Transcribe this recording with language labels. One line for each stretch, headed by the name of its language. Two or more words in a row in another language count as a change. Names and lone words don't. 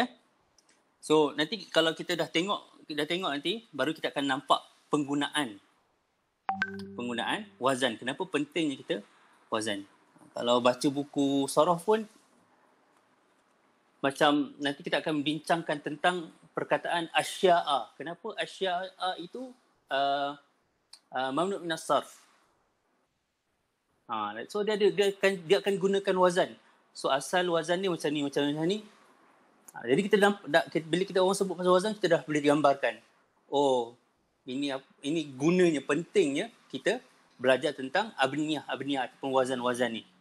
Malay: So nanti kalau kita dah tengok nanti, baru kita akan nampak penggunaan wazan. Kenapa pentingnya kita wazan. Kalau baca buku saraf pun, macam nanti kita akan bincangkan tentang perkataan asya'a. Kenapa asya'a itu
Arabic: ممنوع من الصرف.
Malay: So dia akan gunakan wazan. So asal wazan ni macam ni. Jadi bila kita orang sebut pasal wazan, kita dah boleh digambarkan. Oh, ini gunanya, pentingnya kita belajar tentang abniyah ataupun wazan-wazan ni.